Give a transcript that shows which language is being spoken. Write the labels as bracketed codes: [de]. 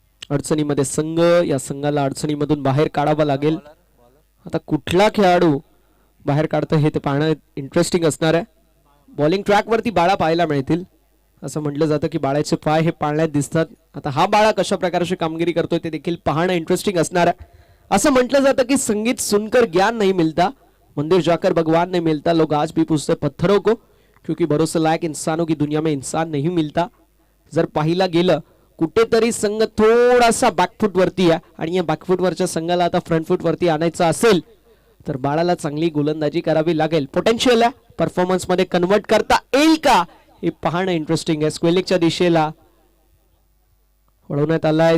[mr] अडचणीमध्ये संघ, या संघाला अडचणीमधून बाहेर काढावा लागेल. आता कुठला खेळाडू बाहेर काढतो हे ते पाहणं इंटरेस्टिंग असणार आहे. बॉलिंग ट्रॅक वरती बाळा पाहायला मिळतील. असं म्हटलं जातं की बाळाचे पाय हे पाळण्यात दिसतात. आता हा बाळा कशा प्रकारची कामगिरी करतोय ते देखील पाहणं इंटरेस्टिंग असणार आहे. [hi] असं म्हटलं जातं की संगीत सुनकर ज्ञान नहीं मिलता, मंदिर जाकर भगवान नहीं मिलता, लोग आज भी पूछते पत्थरों को क्योंकि भरोसे लायक इंसानों की दुनिया में इंसान नहीं मिलता. [mr] जर पाहिला गेलं कुठेतरी संघ थोडासा बॅकफूट वरती आहे आणि या बॅकफूट वरच्या संघाला आता फ्रंट फूट वरती आणायचं असेल तर बाळाला चांगली गोलंदाजी करावी लागेल. पोटेन्शियल आहे, परफॉर्मन्स मध्ये कन्वर्ट करता येईल का हे पाहणं इंटरेस्टिंग आहे. स्क्वेलिकच्या दिशेला वळवण्यात आलाय.